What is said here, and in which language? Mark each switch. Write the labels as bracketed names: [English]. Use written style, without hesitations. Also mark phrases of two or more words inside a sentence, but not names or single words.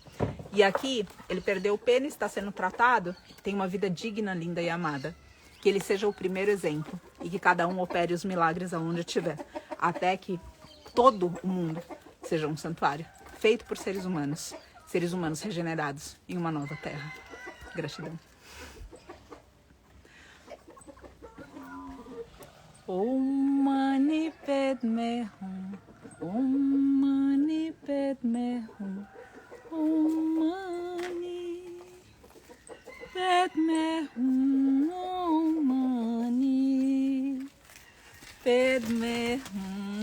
[Portuguese] E aqui, ele perdeu o pênis, está sendo tratado, tem uma vida digna, linda e amada. Que ele seja o primeiro exemplo e que cada um opere os milagres aonde estiver. Até que todo o mundo seja um santuário, feito por seres humanos regenerados em uma nova terra. Gratidão. [Sanskrit] Om Mani Padme Hum, Om Mani Padme Hum, Om Mani Padme Hum, Om Mani Padme Hum.